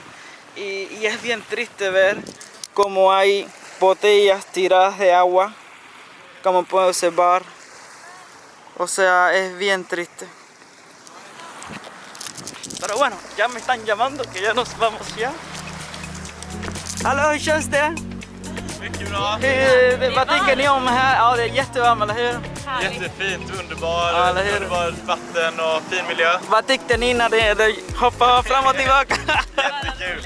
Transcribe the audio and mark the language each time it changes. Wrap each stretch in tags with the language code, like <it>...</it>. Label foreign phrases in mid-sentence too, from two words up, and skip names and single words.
<es>Y es bien triste ver cómo hay botellas tiradas de agua, como pueden observar. O sea, es bien triste. Pero bueno, ya me están llamando, que ya nos vamos ya.</es> <sv>Hallå, hur känns det? Mycket bra. Vad tycker ni om här? Ja, det är jättevarmt, eller hur? Jättefint, underbart vatten och fin miljö. Vad tyckte ni när det hoppade fram och tillbaka? Jättekul.</sv>